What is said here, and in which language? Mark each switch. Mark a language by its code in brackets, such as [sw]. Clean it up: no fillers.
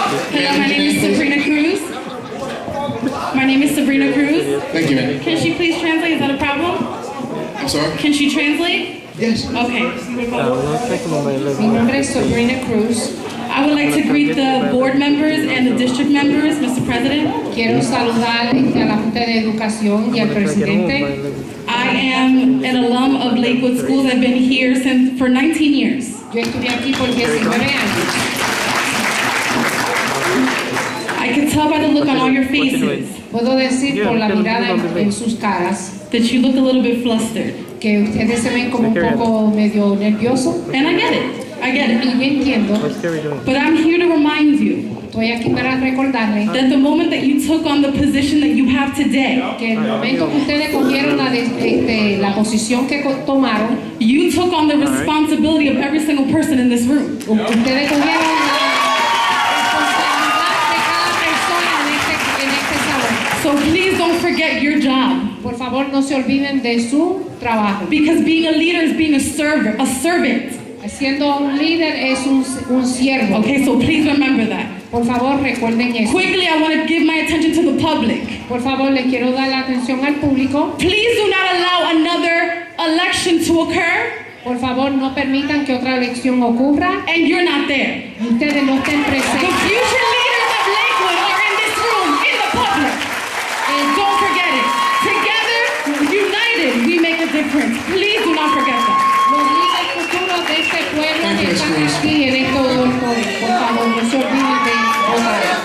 [en] Hello, my name is Sabrina Cruz. My name is Sabrina Cruz. Thank you, ma'am. Can she please translate? Is that a problem? I'm sorry? Can she translate? Yes. Okay. [es] Mi nombre es Sabrina Cruz. [en] I would like to greet the board members and the district members, Mr. President. [es] Quiero saludar a la Junta de Educación y al presidente. [en] I am an alum of Lakewood Schools. I've been here for 19 years. [es] Yo estuve aquí por 19 años. [en] I can tell by the look on all your faces [es] Puedo decir por la mirada en sus caras [en] that you look a little bit flustered. [es] que ustedes se ven como un poco medio nerviosos. [en] And I get it. I get [es] Y [en] it. [es] yo entiendo. [en] But I'm here to remind you [es] Estoy aquí para recordarles [en] that the moment that you took on the position that you have today, [es] que el momento que ustedes cogieron la posición que tomaron, [en] you took on the responsibility of every single person in this room. [es] ustedes cogieron la responsabilidad de cada persona en este salón. [en] So please don't forget your job. [es] Por favor, no se olviden de su trabajo. [en] Because being a leader is being a servant. [es] Siendo un líder es un siervo. [en] Okay, so please remember that. [es] Por favor, recuerden eso. [en] Quickly, I want to give my attention to the public. [es] Por favor, le quiero dar la atención al público. [en] Please do not allow another election to occur, [es] Por favor, no permitan que otra elección ocurra [en] and you're not there. [es] y ustedes no estén [en] The [es] presentes. [en] future leaders of Lakewood are in this room, in the public. And don't forget it. Together, united, we make a difference. Please do not forget that. [es] Los líderes futuros de este pueblo [en] Thank you, [es] están [en] Miss [es] aquí en estos auditorio. Por favor, no se olviden de votar.